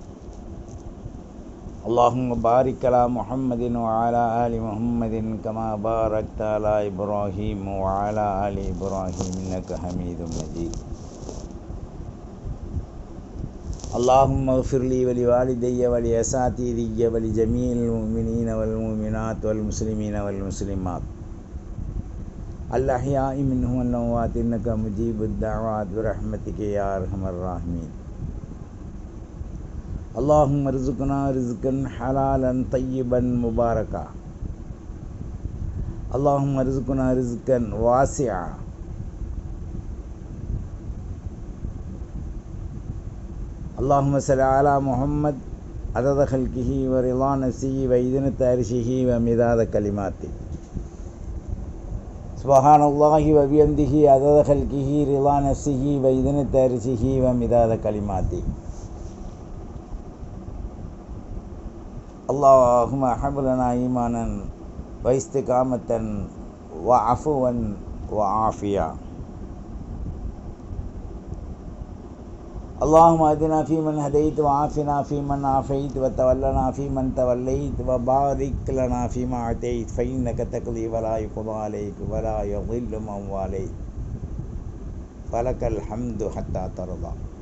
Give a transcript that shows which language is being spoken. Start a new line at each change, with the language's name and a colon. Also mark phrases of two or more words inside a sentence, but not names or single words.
Arabic: اللهم بارك على محمد وعلى آل محمد كما باركت على إبراهيم وعلى آل إبراهيم إنك حميد مجيد. اللهم اغفر لي ولوالدي ولأساتذتي ولجميع المؤمنين والمؤمنات والمسلمين والمسلمات الأحياء منهم والأموات إنك مجيب الدعوات برحمتك يا أرحم الراحمين. اللهم ارزقنا رزقا حلالا طيبا مباركا. اللهم ارزقنا رزقا واسعا. اللهم صل على محمد عدد خلقه ورضا نفسه وزنة عرشه ومداد كلماته. سبحان الله وبحمده عدد خلقه رضا نفسه وزنة عرشه ومداد كلماته. اللهم هب لنا إيمانا واستقامة وعفوا وعافية. اللهم اهدنا فيمن هديت وعافنا فيمن عافيت وتولنا فيمن توليت وبارك لنا فيما أعطيت فإنك تقضي ولا يقضى عليك ولا يضل من واليت فلك الحمد حتى ترضى.